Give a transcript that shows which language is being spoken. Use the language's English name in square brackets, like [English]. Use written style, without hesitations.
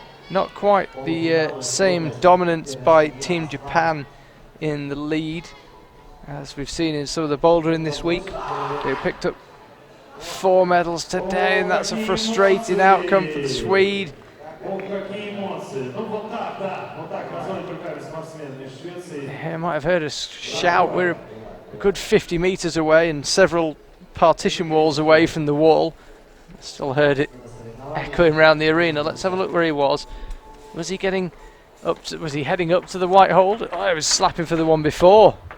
[English] Not quite the same dominance by Team Japan in the lead as we've seen in some of the bouldering this week. They picked up 4 medals today, and that's a frustrating outcome for the Swede. [Russian] Ох, какие эмоции. Ну вот так, да. Вот так назвали только спортсмены из Швеции. [English] I might have heard us shout. We're a good 50 metres away and several partition walls away from the wall. Still heard it echoing around the arena. Let's have a look where he was. Was he getting up to, was he heading up to the white hold? Oh, I was slapping for the one before.